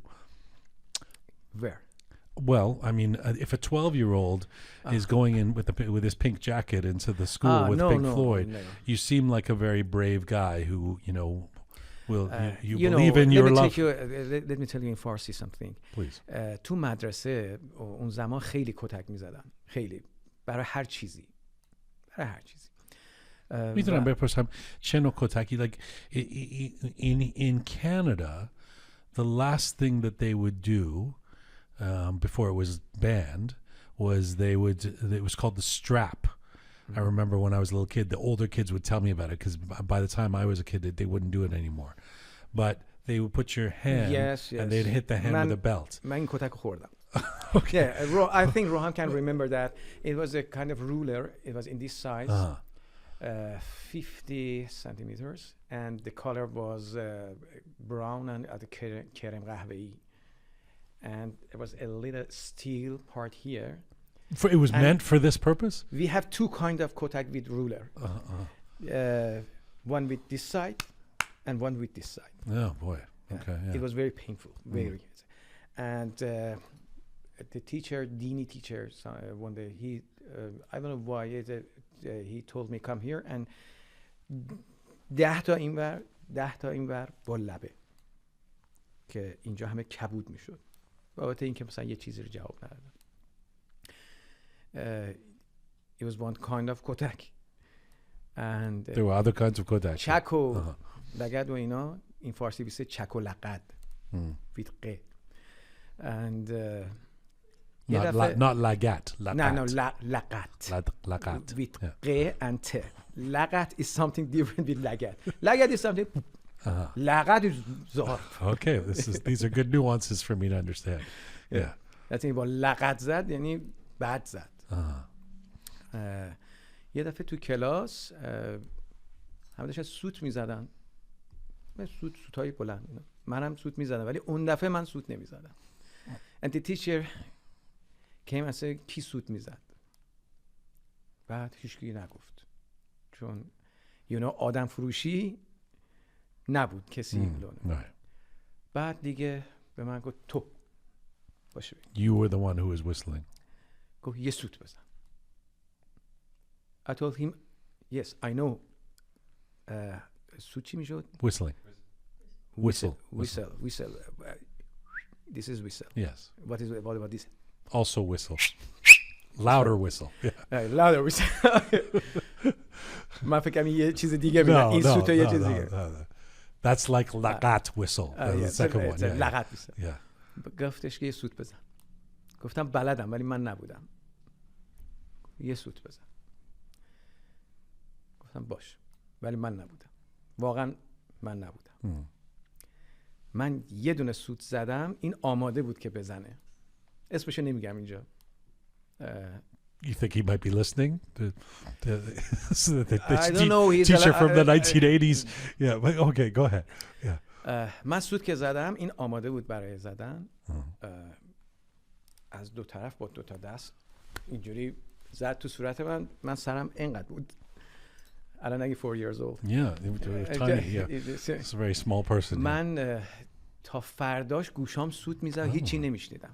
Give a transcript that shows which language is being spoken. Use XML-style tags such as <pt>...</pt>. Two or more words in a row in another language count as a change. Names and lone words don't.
<en>Where? Well, I mean, if a 12-year-old is going in with his pink jacket into the school with Pink Floyd, you seem like a very brave guy who, will you believe in your love. Let me tell you in Farsi something. Please.</en> <fa>تو مدرسه اون زمان خیلی کتک میزدن. خیلی. برای هر چیزی. میدونم بپرسم چه نوع کتکی.</fa> <en>Like in Canada, the last thing that they would do before it was banned was it was called the strap. I remember when I was a little kid, the older kids would tell me about it because by the time I was a kid, they wouldn't do it anymore. But they would put your hand and they'd hit the hand with a belt.</en> <fa>من این کتک خوردم.</fa> <en>Okay. Yeah, I think Rohan can remember that. It was a kind of ruler. It was in this size, 50 centimeters, and the color was brown and</en> <fa>کرم قهوه‌ای.</fa> <en>And there was a little steel part here. It was meant for this purpose? We have two kind of kotak with ruler. One with this side and one with this side. Oh, boy. Okay, yeah. It was very painful, very. And the teacher, Dini teacher, one day, I don't know why, he told me, come here and 10</en> <fa>تا اینور با لبه که اینجا همه کبود میشد. بابت این که مثلا یه چیزی رو جواب ندادم.</fa> <en>It was one kind of kotak. And there were other kinds of kotak.</en> <fa>چک و لگد و اینا این فارسی بیسته چک و لقد.</fa> <en>with قه. And not lagat. No, laqat. Laqat. With qe and te. Laqat is something different with lagat. Lagat is something. Laqat is zarf. Okay, these are good nuances for me to understand. Yeah. That's it. But</en> <fa>لقد زد یعنی بد زد. یه دفعه تو کلاس همه داشتن سوت میزدن. سوتای بلند. منم سوت میزدم ولی اون دفعه من سوت نمیزدم.</fa> <en>And the teacher came and said</en> <fa>کی سوت میزد. بعد هیچکی نگفت. چون آدم فروشی نبود کسی. بعد دیگه به من گفت تو باشه.</fa> <en>You were the one who was whistling.</en> <fa>گفت یه سوت بزن.</fa> <en>I told him yes I know.</en> <fa>سوت چی میشد؟</fa> <en>Whistling. Whistle. This is whistle. Yes. What about this? Also whistle. Louder whistle. Yeah. Louder whistle.</en> <fa>من فکرم یه چیز دیگه میگم. این سوت یه چیز دیگه.</fa> <en>That's like laqat whistle. The second one. لقط whistle. Yeah.</en> <fa>گفتش که یه سوت بزن. گفتم بلدم ولی من نبودم. یه سوت بزن. گفتم باش. ولی من نبودم. واقعا من نبودم. من یه دونه سوت زدم این آماده بود که بزنه. اسمشو نمیگم اینجا.</fa> <en>You think he might be listening? I don't know. He's teacher from the 1980s. Yeah. Okay, go ahead. Yeah.</en> <fa>من سوت که زدم این آماده بود برای زدن. از دو طرف با دو تا دست اینجوری زد تو صورت من سرم اینقدر بود. الان اگه</fa> <en>4 years old. Yeah, tiny. Yeah. It's a very small person.</en> <fa>من تا فرداش گوشام سوت میزد هیچی نمیشنیدم.</fa>